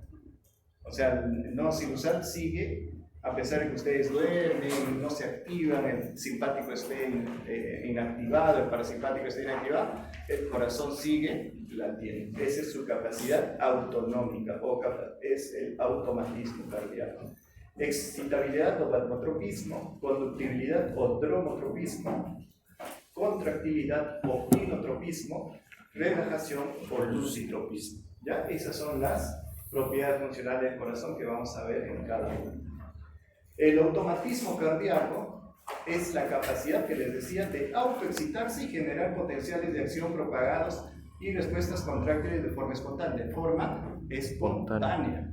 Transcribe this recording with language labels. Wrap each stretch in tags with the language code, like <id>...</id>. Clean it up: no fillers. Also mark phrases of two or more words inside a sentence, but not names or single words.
<es>O sea, el nodo sinusal sigue, a pesar de que ustedes duermen, no se activan, el simpático esté inactivado, el parasimpático esté inactivado, el corazón sigue latiendo. Esa es su capacidad autonómica, o es el automatismo cardíaco. Excitabilidad o plasmotropismo, conductibilidad o dromotropismo, contractilidad o inotropismo, relajación o lucitropismo. ¿Ya? Esas son las propiedades funcionales del corazón que vamos a ver en cada uno. El automatismo cardíaco es la capacidad que les decía de autoexcitarse y generar potenciales de acción propagados y respuestas contráctiles de forma espontánea.</es>